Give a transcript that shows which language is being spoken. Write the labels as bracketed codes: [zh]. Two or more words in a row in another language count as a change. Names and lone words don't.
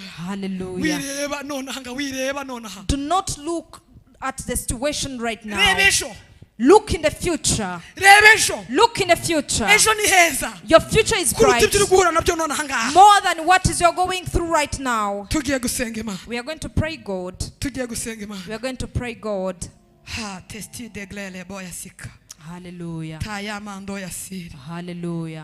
[en] Hallelujah. [rw] wireba nonaha. [en] Do not look at the situation right now. [rw] reba ejo. [en] Look in the future. Look in the future. Your future is bright. More than what is you're going through right now. We are going to pray God. We are going to pray God. Hallelujah. Hallelujah.